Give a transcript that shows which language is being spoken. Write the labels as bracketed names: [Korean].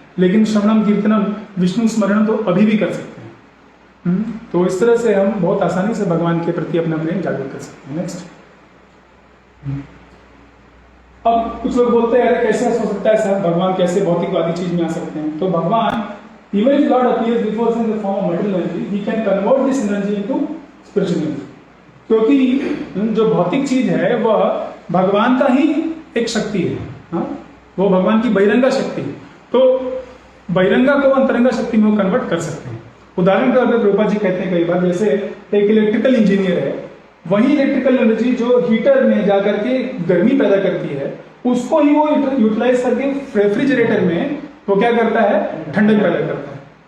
[Hindi] लेकिन श्रवणम कीर्तनम विष्णु स्मरण तो अभी भी कर सकते हैं। तो इस तरह से हम बहुत आसानी से भगवान के प्रति अपना प्रेम जागृत कर सकते हैं। नेक्स्ट, अब कुछ लोग बोलते हैं अरे कैसे हो सकता है सर, भगवान कैसे भौतिकवादी चीज में आ सकते हैं? तो भगवान, [English] even if God appears before us in the form of material energy, he can convert this energy into spiritual energy. [Hindi] क्योंकि जो भौतिक चीज है वह भगवान का ही एक शक्ति है। हाँ? वो भगवान की बहिरंगा शक्ति है। तो बहिरंगा को अंतरंगा शक्ति में वो कन्वर्ट कर सकते हैं। उदाहरण के तौर पर प्रभुपाद जी कहते हैं कई बार, जैसे एक इलेक्ट्रिकल इंजीनियर है, वही इलेक्ट्रिकल एनर्जी जो हीटर में जाकर के गर्मी पैदा करती है, उसको ही वो यूटिलाइज करके रेफ्रिजरेटर में वो क्या करता है, ठंडक पैदा करता है।